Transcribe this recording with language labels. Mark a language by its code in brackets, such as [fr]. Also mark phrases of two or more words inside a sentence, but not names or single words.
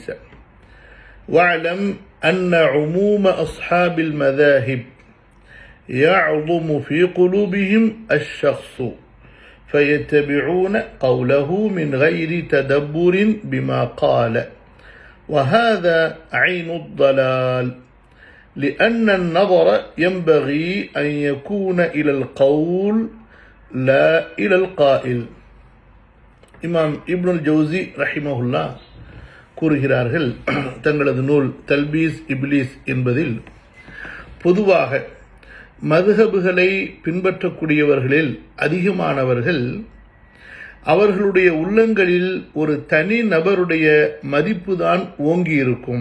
[ar] واعلم أن عموم أصحاب المذاهب يعظم في قلوبهم الشخص فيتبعون قوله من غير تدبر بما قال، وهذا عين الضلال، لأن النظر ينبغي أن يكون إلى القول لا إلى القائل. [ta] இமாம் இப்னுல் ஜௌசி ரஹிமஹுல்லா கூறுகிறார்கள், தங்களது நூல் தல்பீஸ் இப்லீஸ் என்பதில் பொதுவாக மதுஹபுகளை பின்பற்றக்கூடியவர்களில் அதிகமானவர்கள் அவர்களுடைய உள்ளங்களில் ஒரு தனி நபருடைய மதிப்புதான் ஓங்கி இருக்கும்.